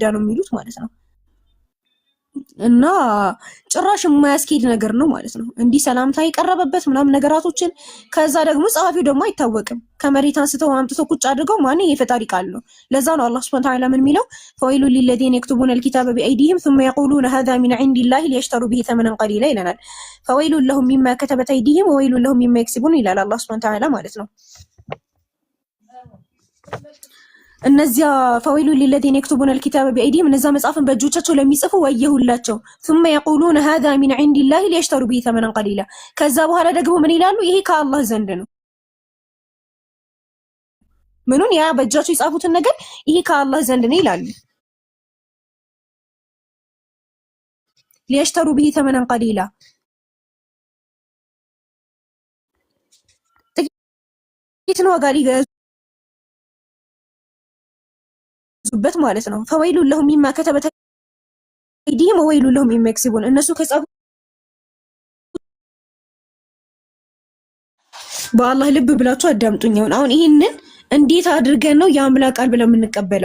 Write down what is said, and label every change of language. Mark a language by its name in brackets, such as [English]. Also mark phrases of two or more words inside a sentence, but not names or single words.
[Amharic] ነው የሚሉት ማለት ነው። እና ጭራሽ የማያስኬድ ነገር ነው ማለት ነው። እንዲህ ሰላምታ የቀረበበት ምናምን ነገራቶችን ከዛ ደግሞ ጸሐፊው ደግሞ አይታወቅም። ከመሬት አንስተው አምጥተው ቁጭ አድርገው ማን የፈጣሪ ቃል ነው። ለዛ ነው አላህ [Arabic] سبحانه وتعالى [Amharic] ምን የሚለው [Arabic] فويل للذين يكتبون الكتاب بأيديهم ثم يقولون هذا من عند الله ليشتروا به ثمنا قليلا [Amharic] ይለናል። [Arabic] فويل لهم مما كتبت أيديهم وويل لهم مما يكسبون [Amharic] ይላል አላህ [Arabic] سبحانه وتعالى [Amharic] ማለት ነው። እነዚያ [Arabic] فويل للذين يكتبون الكتاب بأيديهم [Amharic] እነዛ መጽሐፍን በእጆቻቸው ለሚጽፉ ወየሁላቸው። [Arabic] ثم يقولون هذا من عند الله ليشتروا به ثمنا قليلا [Amharic] ከዛ በኋላ ደግሞ ምን ይላሉ? ይሄ ከአላህ ዘንድ ነው። ምኑን? ያ በእጃቸው የጻፉትን ነገር ይሄ ከአላህ ዘንድ ነው ይላሉ። [Arabic] ليشتروا به ثمنا قليلا [Amharic] ጥቂት ዋጋ ሊገዙበት ማለት ነው። [Arabic] فويل لهم مما كتبت أيديهم وويل لهم مما يكسبون [Amharic] እነሱ ከጻፉ በአላህ ልብ ብላችሁ አዳምጡኝ። አሁን ይሄንን እንዴት አድርገን ነው የአምላክ ቃል ብለን የምንቀበለው?